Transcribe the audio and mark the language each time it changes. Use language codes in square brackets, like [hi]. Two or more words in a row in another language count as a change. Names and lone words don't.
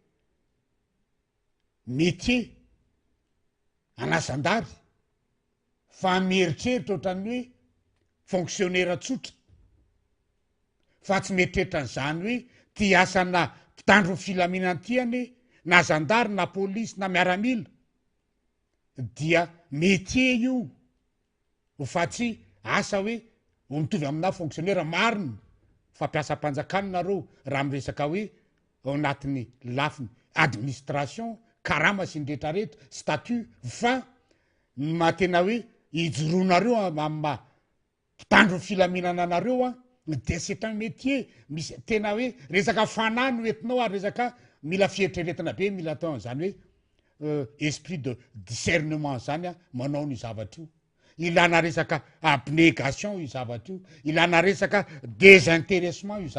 [mg] métier anazandary fa mieritreritra ohatran'ny hoe fonctionnaire tsotra fa tsy mieritreritra an'zany hoe ty asana mpitandro ny filaminantiany na zandary na polisy na miaramila dia métier io fa tsy asa hoe ho mitovy amina fonctionnaire mariny fampiasam-panjakany nareo raha miresaka hoe ao anatin'ny lafiny administration karama sy ndretraretra statut fa matena hoe ijoroanareo am'ma mpitandro ny filaminana anareo a de [fr] c'est un métier [mg] misy tena hoe resaka fanany oentinao ary resaka mila fieritreretina be mila atao an'zany hoe [fr] esprit de discernement [mg] zany a manao ny zavatra io ilana resaka abnégation io zavatra io ilana resaka désintéressement io